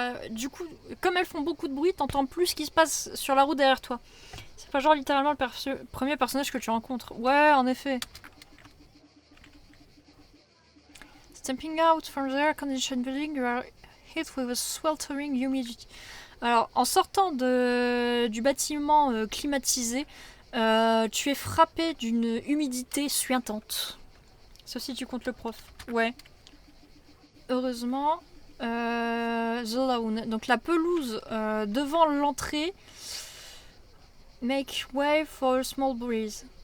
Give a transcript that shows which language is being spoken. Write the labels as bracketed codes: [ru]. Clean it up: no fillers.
[fr] du coup, comme elles font beaucoup de bruit, t'entends plus ce qui se passe sur la route derrière toi. C'est pas genre littéralement le premier personnage que tu rencontres. Ouais, en effet. [en] Stepping out from the air-conditioned building, you are hit with a sweltering humidity. [fr] Alors, en sortant du bâtiment climatisé, tu es frappé d'une humidité suintante. Sauf si tu comptes le prof. Ouais. Heureusement, [en] the lawn. [fr] Donc la pelouse devant l'entrée. [en] Make way for a small breeze.